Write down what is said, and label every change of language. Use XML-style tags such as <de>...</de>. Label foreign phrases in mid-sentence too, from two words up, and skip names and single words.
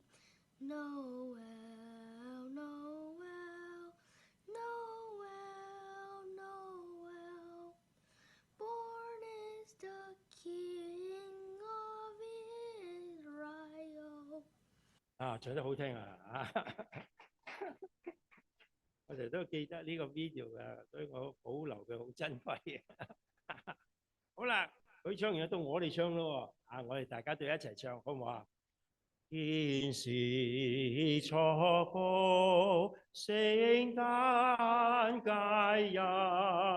<en>Noel, Noel, Noel, Noel, born is the King of Israel.</en> <yue>唱得好聽啊！我哋都記得呢個 video 㗎，所以我保留佢好珍貴。好啦，佢唱完到我哋唱咯喎，我哋大家都一齊唱，好唔好啊？天使祝福聖誕佳日，</yue>